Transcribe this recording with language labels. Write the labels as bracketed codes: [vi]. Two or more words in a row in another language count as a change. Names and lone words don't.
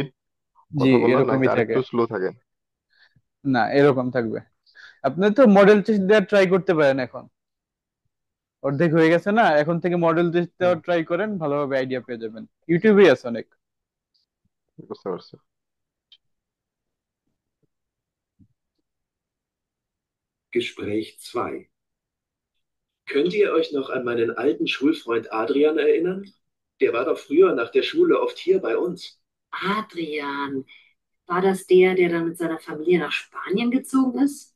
[bn] জি কথা বলার নাকি এরকমই থাকে। আরেকটু স্লো থাকে? না, এরকম থাকবে। আপনি তো [en] model test [bn] দেওয়ার ট্রাই করতে পারেন এখন, অর্ধেক হয়ে গেছে না, এখন থেকে [en] model test [bn] হুম, দেওয়ার ট্রাই করেন, ভালোভাবে আইডিয়া পেয়ে যাবেন, ইউটিউবে আছে অনেক। বুঝতে পারছি। [de] Gespräch 2. Könnt ihr euch noch an meinen alten Schulfreund Adrian erinnern? Der war doch früher nach der Schule oft hier bei uns. Adrian, war das der, der dann mit seiner Familie nach Spanien gezogen ist?